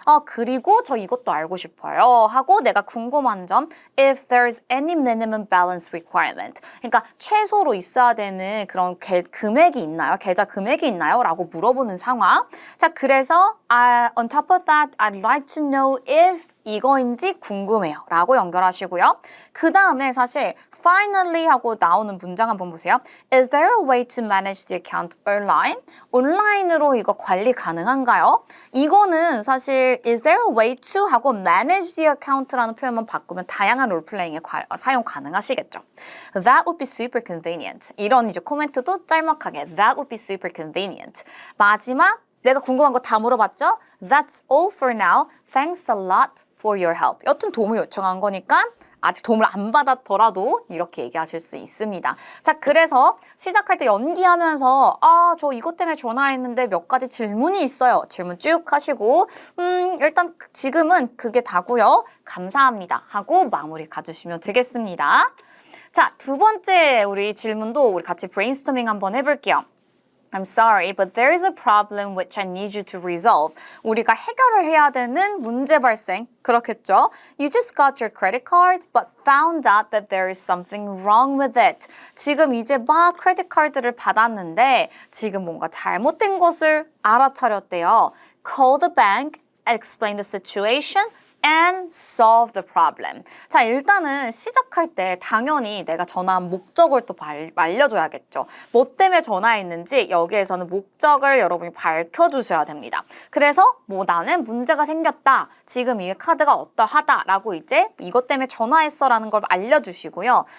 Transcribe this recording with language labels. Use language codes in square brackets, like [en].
[ko] 그리고 저 이것도 알고 싶어요. 하고 내가 궁금한 점 [en] If there's any minimum balance requirement. [ko] 그러니까 최소로 있어야 되는 그런 금액이 있나요? 계좌 금액이 있나요? 라고 물어보는 상황. 자, 그래서 [en] on top of that, I'd like to know if [ko] 이거인지 궁금해요 라고 연결하시고요. 그 다음에 사실 finally 하고 나오는 문장 한번 보세요. [en] Is there a way to manage the account online? [ko] 온라인으로 이거 관리 가능한가요? 이거는 사실 [en] is there a way to [ko] 하고 [en] manage the account [ko] 라는 표현만 바꾸면 다양한 롤플레잉에 사용 가능하시겠죠. [en] That would be super convenient. [ko] 이런 이제 코멘트도 짤막하게 [en] That would be super convenient. [ko] 마지막 내가 궁금한 거 다 물어봤죠? [en] That's all for now. Thanks a lot for your help. [ko] 여튼 도움을 요청한 거니까 아직 도움을 안 받았더라도 이렇게 얘기하실 수 있습니다. 자, 그래서 시작할 때 연기하면서 저 이것 때문에 전화했는데 몇 가지 질문이 있어요. 질문 쭉 하시고 일단 지금은 그게 다고요. 감사합니다 하고 마무리 가주시면 되겠습니다. 자, 두 번째 우리 질문도 우리 같이 브레인스토밍 한번 해볼게요. [en] I'm sorry, but there is a problem which I need you to resolve. [ko] 우리가 해결을 해야 되는 문제 발생. 그렇겠죠? [en] You just got your credit card, but found out that there is something wrong with it. [ko] 지금 이제 막 크레딧 카드를 받았는데 지금 뭔가 잘못된 것을 알아차렸대요. [en] Call the bank, explain the situation. And solve the problem. [ko] 자, 일단은 시작할 때 당연히 내가 전화한 목적을 또 알려줘야겠죠. 뭐 때문에 전화했는지 여기에서는 목적을 여러분이 밝혀주셔야 됩니다. 그래서 뭐 나는 문제가 생겼다. 지금 이 카드가 어떠하다 라고 이제 이것 때문에 전화했어 라는 걸 알려주시고요.